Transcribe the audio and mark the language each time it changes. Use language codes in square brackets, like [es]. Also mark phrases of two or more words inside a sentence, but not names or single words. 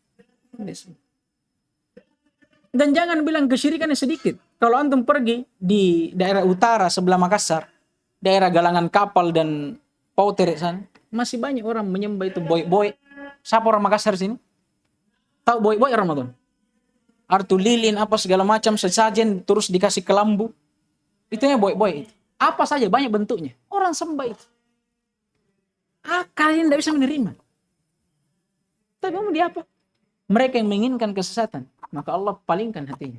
[id] Dan jangan bilang kesyirikannya sedikit. Kalau antum pergi di daerah utara sebelah Makassar, daerah galangan kapal dan Pautere sana, masih banyak orang menyembah itu boy-boy. Siapa orang Makassar sini? Tahu boy-boy Ramadan? Artu lilin apa segala macam sesajen terus dikasih kelambu. Itunya boy-boy itu. Apa saja banyak bentuknya. Orang sembah itu. Kalian tidak bisa menerima. Tapi mau dia apa? Mereka yang menginginkan kesesatan, maka Allah palingkan hatinya.